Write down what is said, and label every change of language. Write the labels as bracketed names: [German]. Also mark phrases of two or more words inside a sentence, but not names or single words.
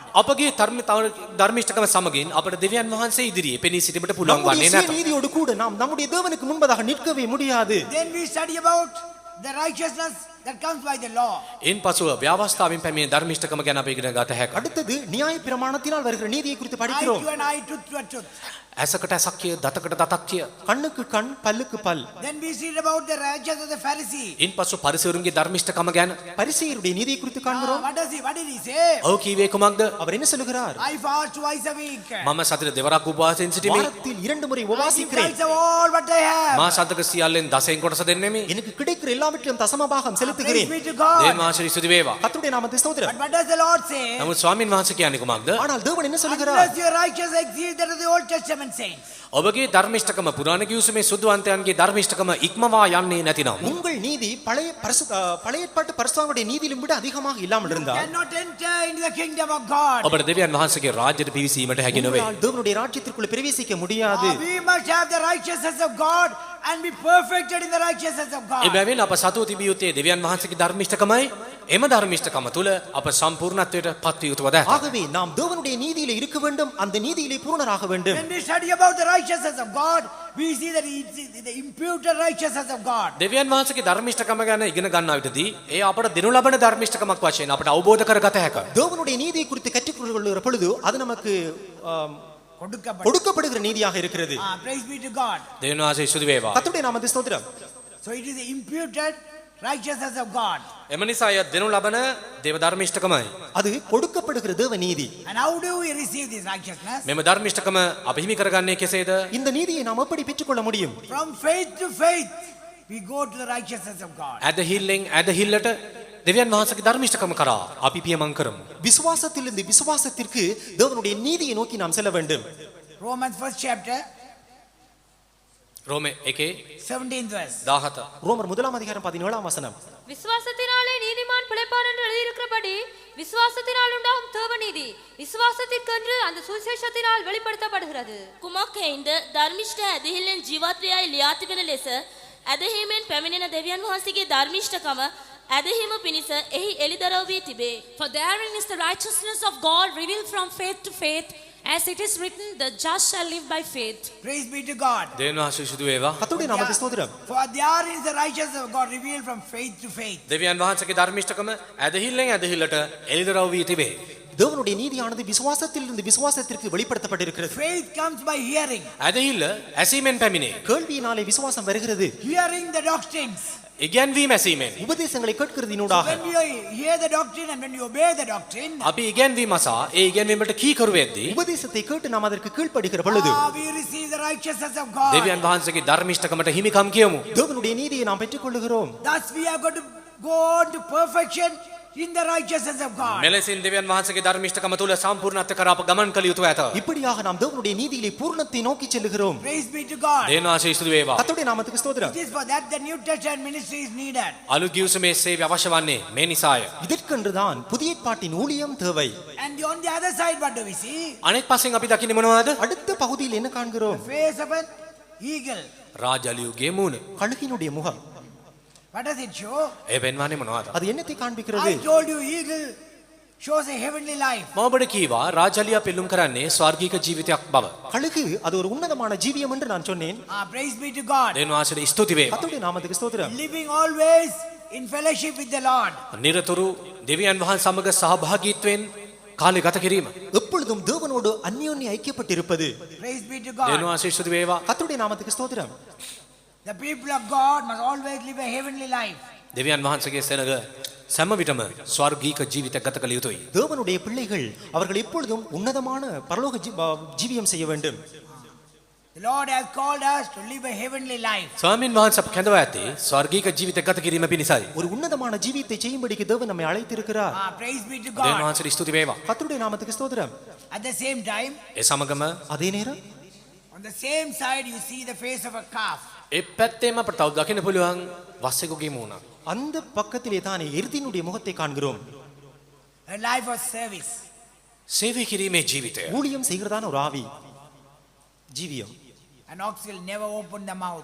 [Sinhala] අපගේ ධර්මිෂ්ඨකම සමගින් අපට දෙවියන් වහන්සේ ඉදිරියේ පෙනී සිටීමට පුළුවන් [Tamil] நம்முடைய [Sinhala] වන්නේ නැත. [Tamil] சுயநீதியோடு கூட நாம் நம்முடைய தேவனுக்கு முன்பதாக நிற்கவே முடியாது. [English] Then we study about the righteousness that comes by the law. [Sinhala] ඉන් පසුව ව්‍යවස්ථාවෙන් පැමිණෙන ධර්මිෂ්ඨකම ගැන අපි ඉගෙන ගත හැකියි. [Tamil] அடுத்தது நியாய பிரமாணத்தினால் வருகிற நீதியை குறித்து [English] Eye [Tamil] படிக்கிறோம். [English] to an eye, tooth to a tooth. [Sinhala] ඇසකට ඇසක් කිය දතකට දතක් කිය. [Tamil] கண்ணுக்கு கண் பல்லுக்கு பல். [English] Then we read about the righteousness of the Pharisee. [Sinhala] ඉන්පසු පරිසවරුන්ගේ ධර්මිෂ්ඨකම ගැන [Tamil] பரிசேயருடைய நீதியை குறித்து காண்கிறோம். [English] What did he say? [Sinhala] ඔහු කීවේ කුමක්ද? [Tamil] அவர் என்ன சொல்லுகிறார்? [English] I fast twice a week. [Sinhala] මම සතියට දෙවරක් උපවාසයෙන් සිටිමි. [Tamil] வாரத்தில் 2 முறை [English] I give [Tamil] உபவாசிக்கிறேன். [English] tithes of all what I have. [Sinhala] මා සතක සියල්ලෙන් දසයෙන් කොටස දෙන්නෙමි. [Tamil] எனக்கு கிடைக்கிற எல்லாவற்றிலும் தசமபாகம் [English] Praise [Tamil] செலுத்துகிறேன். [English] be to God. [Sinhala] දේව ආශ්‍රී ස්තුති වේවා. [Tamil] கர்த்தருடைய நாமத்தை ஸ்தோத்திரம். [English] But what does the Lord say? [Sinhala] නමුත් ස්වාමින් වහන්සේ කියන්නේ කුමක්ද? [Tamil] ஆனால் தேவன் என்ன சொல்லுகிறார்? [English] Unless your righteousness exceeds that of the Old Testament saints. [Sinhala] ඔබගේ ධර්මිෂ්ඨකම පුරාණ කිව්සමේ සුද්ධවන්තයන්ගේ ධර්මිෂ්ඨකම ඉක්මවා යන්නේ නැතිනම් [Tamil] உங்கள் நீதி பழைய ஏற்பாட்டு பரிசுத்தவான்களுடைய நீதியிலும் விட அதிகமாக இல்லாமல் இருந்தால் [English] Cannot enter into the kingdom of God. [Sinhala] ඔබට දෙවියන් වහන්සේගේ රාජ්‍යයට පිවිසීමට හැකි නොවේ. [Tamil] உங்களால் தேவனுடைய ராஜ்யத்திற்குள் பிரவேசிக்க முடியாது. [English] We must have the righteousness of God and be perfected in the righteousness of God. [Sinhala] එබැවින් අප සතුව තිබිය යුත්තේ දෙවියන් වහන්සේගේ ධර්මිෂ්ඨකමයි. එම ධර්මිෂ්ඨකම තුල අප සම්පූර්ණත්වයට පත් විය යුතුව දැත. [Tamil] ஆகவே நாம் தேவனுடைய நீதியிலே இருக்க வேண்டும், அந்த நீதியிலே பூரணராக வேண்டும். [English] When we study about the righteousness of God, we see that it's the imputed righteousness of God. [Sinhala] දෙවියන් වහන්සේගේ ධර්මිෂ්ඨකම ගැන ඉගෙන ගන්නා විටදී ඒ අපට දෙනු ලබන ධර්මිෂ්ඨකමක් වශයෙන් අපට අවබෝධ කරගත හැකිය. [Tamil] தேவனுடைய நீதியை குறித்து கற்றுக்கொள்ளுகிற பொழுது அது நமக்கு கொடுக்கப்பட்ட- கொடுக்கப்படுகிற நீதியாக இருக்கிறது. [English] Praise be to God. [Sinhala] දෙවියන් වහන්සේ ස්තුති වේවා. [Tamil] கர்த்தருடைய நாமத்தை ஸ்தோத்திரம். [English] So it is the imputed righteousness of God. [Sinhala] එම නිසා එය දෙනු ලබන දේව ධර්මිෂ්ඨකමයි. [Tamil] அது கொடுக்கப்படுகிற தேவ நீதி. [English] And how do we receive this righteousness? [Sinhala] මෙම ධර්මිෂ්ඨකම අප හිමි කරගන්නේ කෙසේද? [Tamil] இந்த நீதியை நாம் எப்படி பெற்றுக்கொள்ள முடியும்? [English] From faith to faith, we go to the righteousness of God. [Sinhala] ඇදහිල්ලෙන් ඇදහිල්ලට දෙවියන් වහන්සේගේ ධර්මිෂ්ඨකම කරා අපි පියමන් කරමු. [Tamil] விசுவாசத்திலிருந்து விசுவாசத்திற்கு தேவனுடைய நீதியை நோக்கி நாம் செல்ல வேண்டும். [English] Romans 1st chapter, [Sinhala] රෝමේ 1 [English] 17th verse. [Sinhala] 17. [Tamil] ரோமர் 1 அதிகாரம் 17 வசனம். விசுவாசத்தினாலே நீதிமான் பிழைப்பான் என்று எழுதியிருக்கிறபடி விசுவாசத்தினால் உண்டாகும் தேவ நீதி விசுவாசத்திற்கென்று அந்த சுவிசேஷத்தினால் வெளிப்படுத்தப்படுகிறது. [Sinhala] කුමක් හේින්ද ධර්මිෂ්ඨ ඇදහිල්ලෙන් ජීවත් වේ අය ලියා තිබෙන ලෙස ඇදහිීමෙන් පැමිණෙන දෙවියන් වහන්සේගේ ධර්මිෂ්ඨකම ඇදහිීම පිණිස එහි එළිදරව් වී තිබේ. [English] For therein is the righteousness of God revealed from faith to faith, as it is written, the just shall live by faith. Praise be to God. [Sinhala] දෙවියන් වහන්සේ ස්තුති වේවා. [Tamil] கர்த்தருடைய நாமத்தை ஸ்தோத்திரம். [English] For there is the righteousness of God revealed from faith to faith. [Sinhala] දෙවියන් වහන්සේගේ ධර්මිෂ්ඨකම ඇදහිල්ලෙන් ඇදහිල්ලට එළිදරව් වී තිබේ. [Tamil] தேவனுடைய நீதியானது விசுவாசத்திலிருந்து விசுவாசத்திற்கு வெளிப்படுத்தப்பட்டிருக்கிறது. [English] Faith comes by hearing. [Sinhala] ඇදහිල්ල ඇසීමෙන් පැමිණේ. [Tamil] கேள்வியினாலே விசுவாசம் வருகிறது. [English] Hearing the doctrines. [Sinhala] ඉගැන්වීම ඇසීමෙන්. [Tamil] உபதேசங்களை கேட்கிறதினூடாக. [English] When you hear the doctrine and when you obey the doctrine, [Sinhala] අපි ඉගැන්වීම සහ ඒ ඉගැන්වීමට කීකරු වෙද්දී [Tamil] உபதேசத்தை கேட்டு நாம் அதற்கு கீழ்ப்படுகிற பொழுது [English] we receive the righteousness of God. [Sinhala] දෙවියන් වහන්සේගේ ධර්මිෂ්ඨකමට හිමිකම් කියමු. [Tamil] தேவனுடைய நீதியை நாம் பெற்றுக்கொள்ளுகிறோம். [English] Thus we are going to go on to perfection in the righteousness of God. [Sinhala] මෙලෙසින් දෙවියන් වහන්සේගේ ධර්මිෂ්ඨකම තුල සම්පූර්ණත්වයට කරා අප ගමන් කළ යුතුව ඇත. [Tamil] இப்படியாக நாம் தேவனுடைய நீதியிலே பூரணத்தை நோக்கி செல்லுகிறோம். [English] Praise be to God. [Sinhala] දෙවියන් වහන්සේ ස්තුති වේවා. [Tamil] கர்த்தருடைய நாமத்துக்கு ஸ்தோத்திரம். [English] It is for that the New Testament ministry is needed. [Sinhala] අලුත් ගිවිසුමේ සේවය අවශ්‍ය වන්නේ මේ නිසාය. [Tamil] இதற்கென்றுதான் புதிய ஏற்பாட்டின் ஊழியம் தேவை. [English] And on the other side, what do we see? [Sinhala] අනෙක් පස්සෙන් අපි දකින්නේ මොනවද? [Tamil] அடுத்த பகுதியில் என்ன காண்கிறோம்? [English] Face of an eagle. [Sinhala] රාජලියුගේ මූණ. [Tamil] கழுகினுடைய முகம். [English] What does it show? [Sinhala] ඒ පෙන්වන්නේ මොනවද? [Tamil] அது என்னத்தை காண்பிக்கிறது? [English] I told you, eagle shows a heavenly life. [Sinhala] මම ඔබට කීවා රාජලියා පෙන්눔 කරන්නේ ස්වර්ගීක ජීවිතයක් බව. [Tamil] கழுகு அது ஒரு உன்னதமான ஜீவியம் என்று நான் சொன்னேன். [English] Praise be to God. [Sinhala] දෙවියන් වහන්සේට ස්තුති වේවා. [Tamil] கர்த்தருடைய நாமத்துக்கு ஸ்தோத்திரம். [English] Living always in fellowship with the Lord. [Sinhala] නිරතුරු දෙවියන් වහන්සේ සමග සහභාගීත්වයෙන් කාලය ගත කිරීම. [Tamil] எப்பொழுதும் தேவனோடு அந்யோன்‍ය ஐக்கியப்பட்டிருப்பது. [English] Praise be to [Sinhala] දෙවියන් [English] God. [Sinhala] වහන්සේ ස්තුති වේවා. [Tamil] கர்த்தருடைய நாமத்துக்கு ஸ்தோத்திரம். [English] The people of God must always live a heavenly life. [Sinhala] දෙවියන් වහන්සේගේ සෙනග සෑම විටම ස්වර්ගීක ජීවිතයක් ගත කළ යුතුයි. [Tamil] தேவனுடைய பிள்ளைகள் அவர்கள் எப்பொழுதும் உன்னதமான பரலோக ஜீவியம் செய்ய வேண்டும். [English] The Lord has called us to live a heavenly life. [Sinhala] ස්වාමින් වහන්සේ අප කැඳවා ඇත්තේ ස්වර්ගීක ජීවිතයක් ගත කිරීම පිණිසයි. [Tamil] ஒரு உன்னதமான ஜீவியத்தை செய்யும்படிக்கு தேவன் நம்மை அழைத்திருக்கிறார். [English] Praise be to [Sinhala] දෙවියන් [English] God. [Sinhala] වහන්සේට ස්තුති වේවා. [Tamil] கர்த்தருடைய நாமத்துக்கு ஸ்தோத்திரம். [English] At the same time, [Sinhala] ඒ සමගම [Tamil] அதே நேரம் [English] on the same side, you see the face of a calf. [Sinhala] ඒ පැත්තේම අපට තව දකින්න පුළුවන් වස්සෙකුගේ මූණ. [Tamil] அந்த பக்கத்திலே தானே எருதினுடைய முகத்தை காண்கிறோம். [English] A life of service. [Sinhala] සේවය කිරීමේ ජීවිතය. [Tamil] ஊழியம் செய்கிறதான ஒரு ஆவி ஜீவியம். [English] An ox will never open the mouth.